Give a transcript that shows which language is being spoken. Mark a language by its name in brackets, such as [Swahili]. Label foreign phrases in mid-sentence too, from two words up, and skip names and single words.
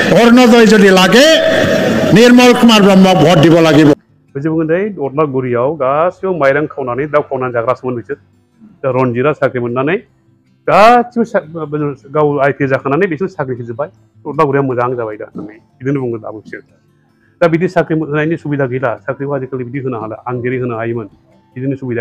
[Assamese] অৰুণোদয় যদি লাগে নিৰ্মল কুমাৰ ব্ৰহ্মক ভোট দিব লাগিব [Bodo] बुजिबोगोन अदलागुरियाव गासिबो माइरं खावनानै दाउ खावनानै जाग्रासोमोन बिसोर रनजितआ साख्रि मोननानै गासिबो गाव आइपि जाखानानै बिसोर साख्रि होजोब्बाय अदलागुरिया मोजां जाबाय दा बिदिनो बुङो दाबो बिसोर दा बिदि साख्रि होनायनि सुबिदा गैला साख्रिखौ आजिखालि बिदि होनो हाला आं जेरै होनो हायोमोन बिदिनो सुबिदा